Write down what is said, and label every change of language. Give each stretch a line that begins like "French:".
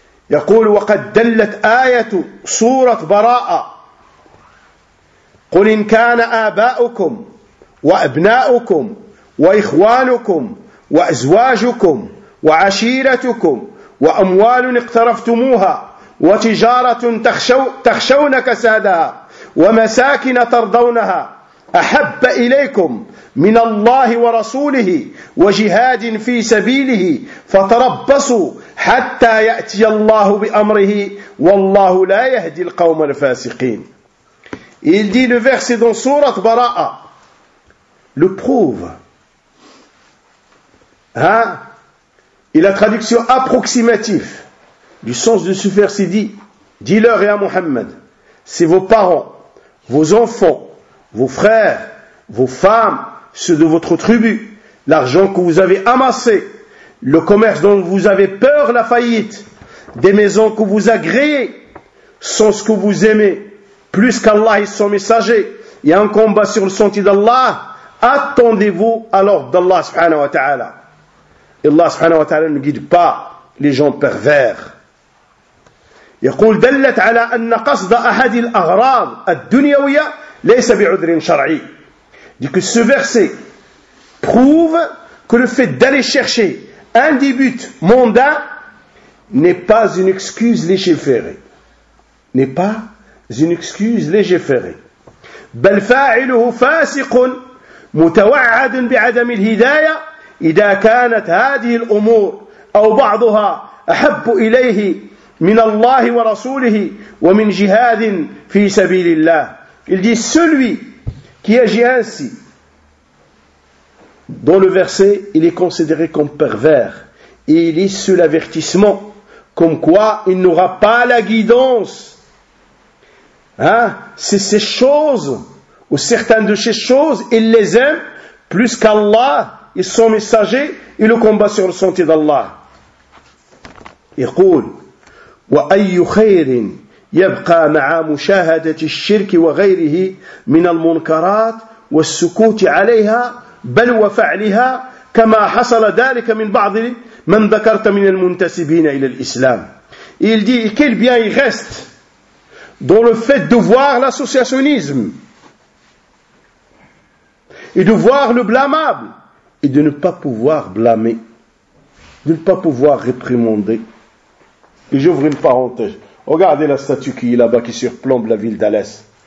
Arabic: يقول وقد دلت آية سورة براءة قل إن كان آباؤكم وأبناؤكم وإخوانكم وأزواجكم وعشيرتكم وأموال اقترفتموها وتجارة تخشون كسادها ومساكن ترضونها أحب إليكم من الله ورسوله وجهاد في سبيله فتربصوا حتى يأتي الله بأمره والله لا يهدي القوم الفاسقين.
French: Il dit le verset dans Surat Bara'a le prouve. Et la traduction approximative du sens de ce verset dit, dis-leur et à Muhammad, c'est vos parents, vos enfants, vos frères, vos femmes, ceux de votre tribu, l'argent que vous avez amassé, le commerce dont vous avez peur, la faillite, des maisons que vous agréez, sont ce que vous aimez, plus qu'Allah et son messager, et un combat sur le sentier d'Allah, attendez-vous à l'ordre d'Allah subhanahu wa ta'ala. Allah subhanahu wa ta'ala ne guide pas les gens pervers.
Arabic: يقول دلت على أن قصد أحد الأغراض الدنيوية ليس بعذر شرعي.
French: Dit que ce verset prouve que le fait d'aller chercher un des buts mondains n'est pas une excuse légiférée. N'est pas une excuse légiférée.
Arabic: بل فاعله فاسق متوعد بعدم الهداية إذا كانت هذه الأمور أو بعضها أحب إليه من الله ورسوله ومن جهاد في سبيل الله.
French: Il dit celui qui agit ainsi, dans le verset, il est considéré comme pervers. Et il est sous l'avertissement, comme quoi il n'aura pas la guidance. Hein? C'est ces choses, ou certaines de ces choses, il les aime plus qu'Allah. Ils sont messagers et le combat sur le sentier d'Allah. Il dit,
Arabic: وأي خير يبقى مع مشاهدة الشرك وغيره من المنكرات والسكوت عليها بل وفعلها كما حصل ذلك من بعض من ذكرت من المنتسبين إلى الإسلام.
French: Il dit, et quel bien il reste dans le fait de voir l'associationnisme et de voir le blâmable et de ne pas pouvoir blâmer, de ne pas pouvoir réprimander. Et j'ouvre une parenthèse. Regardez la statue qui est là-bas, qui surplombe la ville d'Alès.